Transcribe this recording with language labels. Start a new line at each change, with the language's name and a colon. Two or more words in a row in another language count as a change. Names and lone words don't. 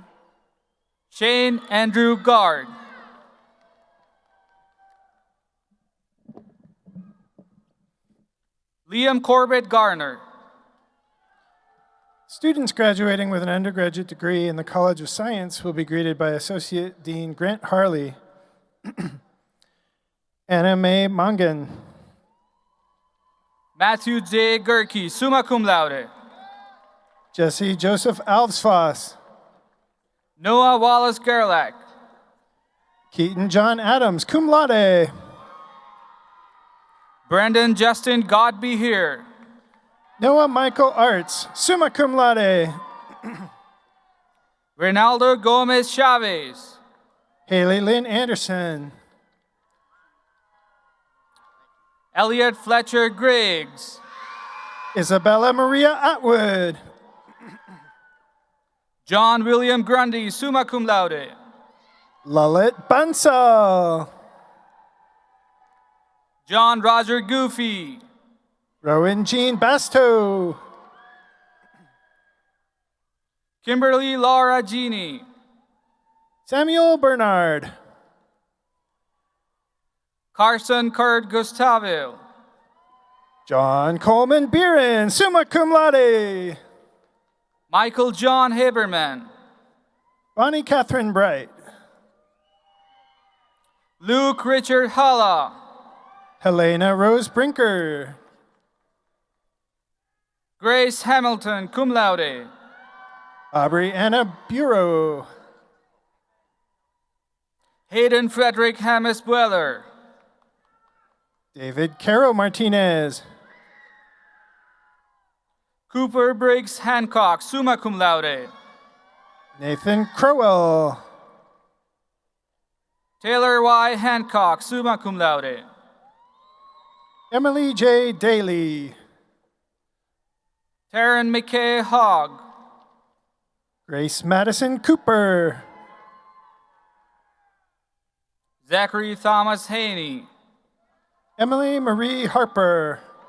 English: Shane Andrew Gard. Liam Corbett Garner. Students graduating with an undergraduate degree in the College of Science will be greeted by Associate Dean Grant Harley, Anna Mae Mongan, Matthew J. Gerke,
Latin: summa cum laude.
English: Jesse Joseph Alvsfoss, Noah Wallace Gerlach. Keaton John Adams,
Latin: cum laude,
English: Brandon Justin God be here. Noah Michael Arts,
Latin: summa cum laude,
English: Reynaldo Gomez Chavez. Haley Lynn Anderson, Elliot Fletcher Griggs. Isabella Maria Atwood, John William Grundy,
Latin: summa cum laude.
English: Lalit Bansal, John Roger Goofy. Rowan Jean Basto, Kimberly Laura Genie. Samuel Bernard, Carson Kurt Gustaville. John Coleman Beeran,
Latin: summa cum laude,
English: Michael John Haberman. Bonnie Catherine Bright, Luke Richard Halla. Helena Rose Brinker, Grace Hamilton,
Latin: cum laude.
English: Aubrey Anna Bureau, Hayden Frederick Hammes Bueller. David Caro Martinez, Cooper Briggs Hancock,
Latin: summa cum laude.
English: Nathan Crowell, Taylor Y. Hancock,
Latin: summa cum laude.
English: Emily J. Daly, Taryn McKay Hogg. Grace Madison Cooper, Zachary Thomas Haney. Emily Marie Harper,